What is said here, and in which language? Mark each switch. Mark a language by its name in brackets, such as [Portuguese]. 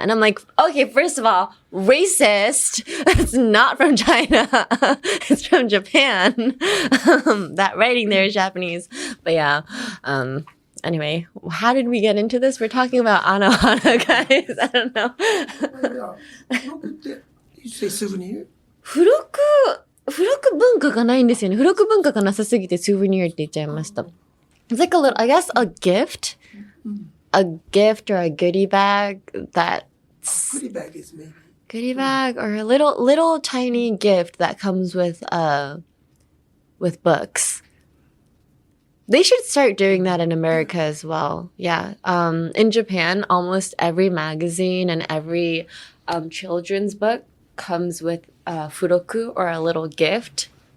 [English] And I'm like, okay, first of all, racist. It's not from China. It's from Japan. That writing there is Japanese. But yeah, anyway, how did we get into this? We're talking about Anohana, guys. I don't know. You say souvenir? [Japanese] 付録文化がないんですよね。付録文化がなさすぎてスーブニアって言っちゃいました。 [English] It's like a little, I guess, a gift or a goodie bag that's... Goodie bag is maybe. Goodie bag or a little tiny gift that comes with books. They should start doing that in America as well. Yeah. In Japan, almost every magazine and every children's book comes with furoku or a little gift.